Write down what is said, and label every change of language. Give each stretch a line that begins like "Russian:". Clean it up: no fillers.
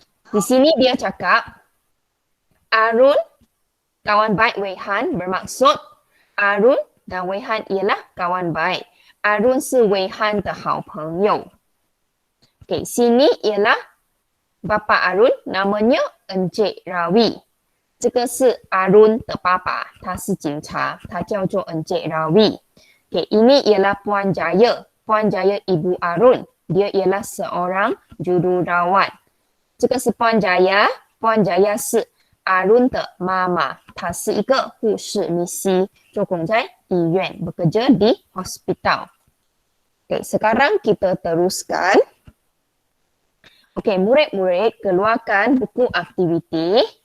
Malay: Di sini dia cakap, Arun, kawan baik Wei Han, bermaksud Arun dan Wei Han ialah kawan baik.
Chinese: Arun 是 Wei Han 的好朋友.
Malay: Okey, sini ialah Bapa Arun, namanya Encik Rawi.
Chinese: 这个是 Arun 的爸爸，他是警察，他叫做 Encik Rawi.
Malay: Okey, ini ialah Puan Jaya. Puan Jaya Ibu Arun. Dia ialah seorang jururawat.
Chinese: 这个是 Puan Jaya. Puan Jaya 是 Arun 的妈妈，她是一个护士misi， 做工在医院，
Malay: bekerja di hospital. Okey, sekarang kita teruskan. Okey, murid-murid keluarkan buku aktiviti.